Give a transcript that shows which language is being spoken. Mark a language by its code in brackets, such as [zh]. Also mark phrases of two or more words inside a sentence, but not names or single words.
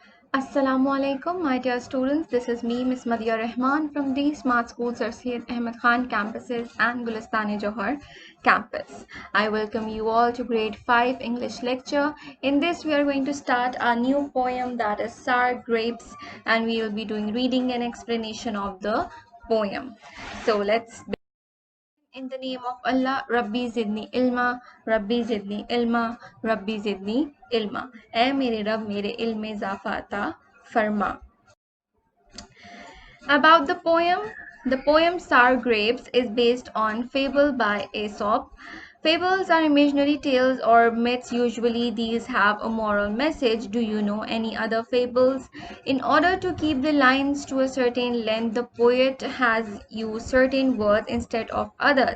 [ar] السلام عليكم, [en] my dear students. This is me, Miss Madhya Rahman from the Smart School Sir Syed Ahmed Khan campuses and Gulistani Johar campus. I welcome you all to grade 5 English lecture. In this, we are going to start our new poem, that is Sour Grapes, and we will be doing reading and explanation of the poem. So let's in the name of Allah, [ar] ربي زدني علما، ربي زدني علما، ربي زدني علما. [ur] اے میرے رب میرے علم میں اضافہ عطا فرما. [en] About the poem Sour Grapes is based on fable by Aesop. Fables are imaginary tales or myths. Usually these have a moral message. Do you know any other fables? In order to keep the lines to a certain length, the poet has used certain words instead of others.